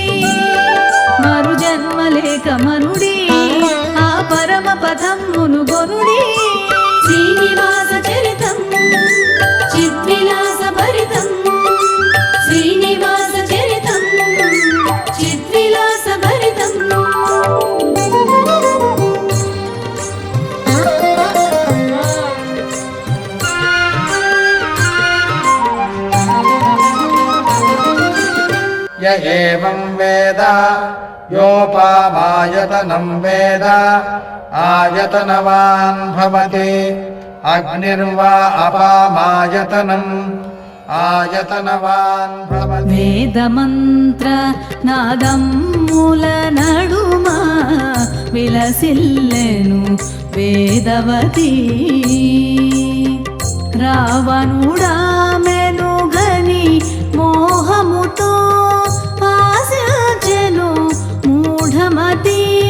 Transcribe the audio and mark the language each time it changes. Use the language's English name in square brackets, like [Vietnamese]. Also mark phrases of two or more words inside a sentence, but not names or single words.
[Telugu] మరు జన్మలేక మనుడి ఆ పరమ పదమును గొనుడి. శ్రీనివాస చరితం చిద్విలాస భరితం. శ్రీనివాస చరితం చిద్విలాస భరితం. [Sanskrit] य एवं वेद योपामायतनं वेद आयतनवान् भवति. अग्निर्वा अपामायतनम् आयतनवान् भवति. [Telugu] వేదమంత్ర నాదమ్ముల నడుమ విలసిల్లెను వేదవతి. రావణుడామెను గని మోహముతో ఆశించెను మూఢమతి.